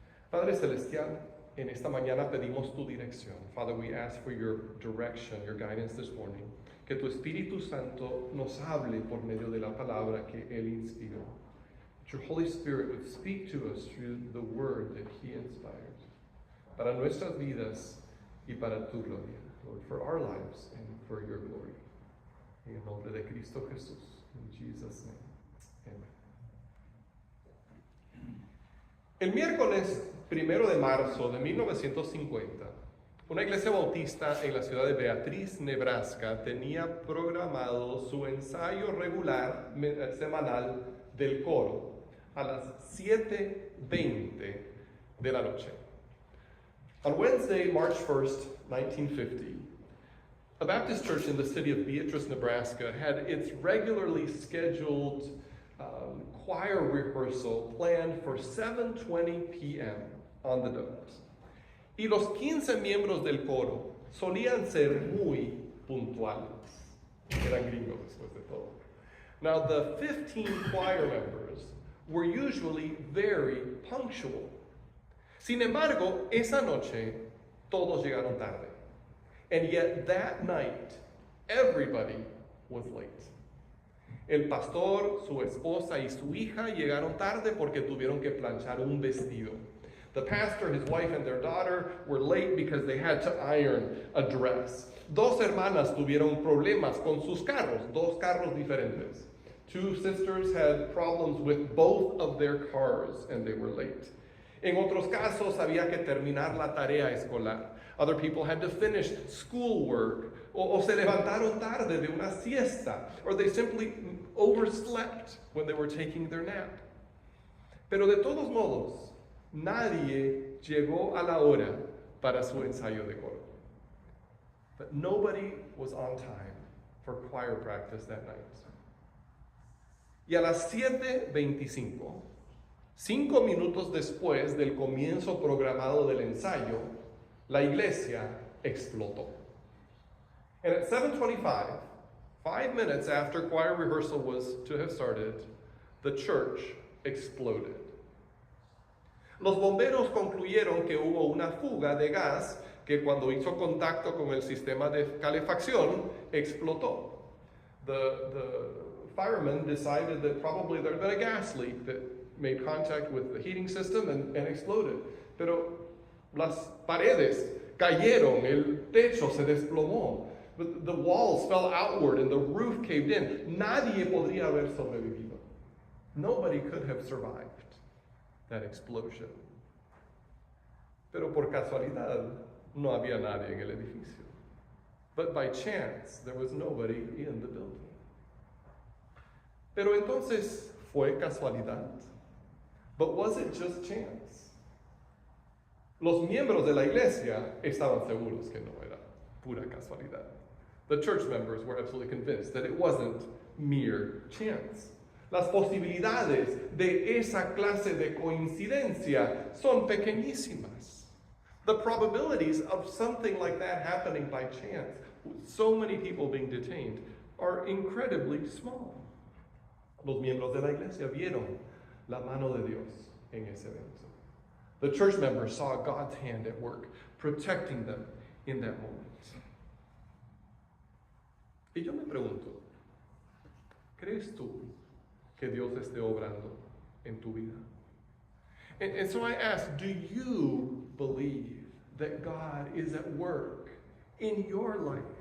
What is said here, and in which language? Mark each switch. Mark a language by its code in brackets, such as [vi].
[es] Padre Celestial, en esta mañana pedimos tu dirección. [en] Father, we ask for your direction, your guidance this morning. [es] Que tu Espíritu Santo nos hable por medio de la palabra que Él inspiró. [en] That your Holy Spirit would speak to us through the word that He inspired. [es] Para nuestras vidas y para tu gloria. [en] Lord, for our lives and for your glory. [es] En el nombre de Cristo Jesús. [en] In Jesus' name. Amen. [es] El miércoles 1 de marzo de 1950, una iglesia bautista en la ciudad de Beatriz, Nebraska, tenía programado su ensayo regular semanal del coro a las 7:20 de la noche. [en] On Wednesday, March 1st, 1950, a Baptist church in the city of Beatrice, Nebraska, had its regularly scheduled choir rehearsal planned for 7:20 p.m. on the dot. [es] Y los 15 miembros del coro solían ser muy puntuales. Eran gringos después de todo. [en] Now, the 15 choir members were usually very punctual. [es] Sin embargo, esa noche todos llegaron tarde. [en] And yet that night, everybody was late. [es] El pastor, su esposa y su hija llegaron tarde porque tuvieron que planchar un vestido. [en] The pastor, his wife, and their daughter were late because they had to iron a dress. [es] Dos hermanas tuvieron problemas con sus carros, dos carros diferentes. [en] Two sisters had problems with both of their cars and they were late. [es] En otros casos había que terminar la tarea escolar. [en] Other people had to finish schoolwork, [es] o se levantaron tarde de una siesta, [en] or they simply overslept when they were taking their nap. [es] Pero de todos modos, nadie llegó a la hora para su ensayo de coro. [en] But nobody was on time for choir practice that night. [es] Y a las 7:25, 5 minutos después del comienzo programado del ensayo, la iglesia explotó. [en] And at 7:25, 5 minutes after choir rehearsal was to have started, the church exploded. [es] Los bomberos concluyeron que hubo una fuga de gas que cuando hizo contacto con el sistema de calefacción explotó. [en] The firemen decided that probably there had been a gas leak that made contact with the heating system and exploded. [es] Pero las paredes cayeron, el techo se desplomó. [en] The walls fell outward and the roof caved in. [es] Nadie podría haber sobrevivido. [en] Nobody could have survived that explosion. [es] Pero por casualidad, no había nadie en el edificio. [en] But by chance, there was nobody in the building. [es] Pero entonces, ¿fue casualidad? [en] But was it just chance? [es] Los miembros de la iglesia estaban seguros que no era pura casualidad. [en] The church members were absolutely convinced that it wasn't mere chance. [es] Las posibilidades de esa clase de coincidencia son pequeñísimas. [en] The probabilities of something like that happening by chance, with so many people being detained, are incredibly small. [es] Los miembros de la iglesia vieron la mano de Dios en ese evento. [en] The church members saw God's hand at work, protecting them in that moment. [es] Y yo me pregunto, ¿crees tú que Dios esté obrando en tu vida? [en] And so I ask, do you believe that God is at work in your life?